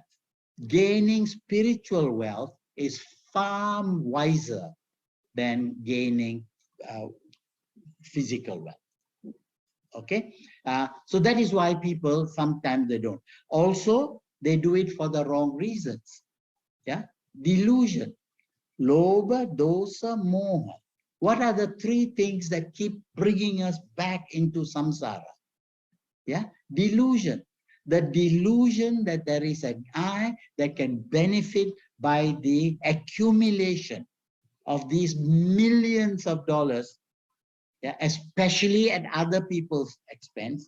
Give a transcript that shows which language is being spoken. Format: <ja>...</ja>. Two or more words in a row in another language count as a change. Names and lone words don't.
<en>Gaining spiritual wealth is far wiser than gaining physical wealth. Okay? So that is why people sometimes they don't. Also, they do it for the wrong reasons. Yeah? Delusion.</en> <pi>Lobha, dosa, moha.</pi> <en>What are the three things that keep bringing us back into samsara? Yeah? Delusion. The delusion that there is an I that can benefit by the accumulation of these millions of dollars, yeah, especially at other people's expense.</en>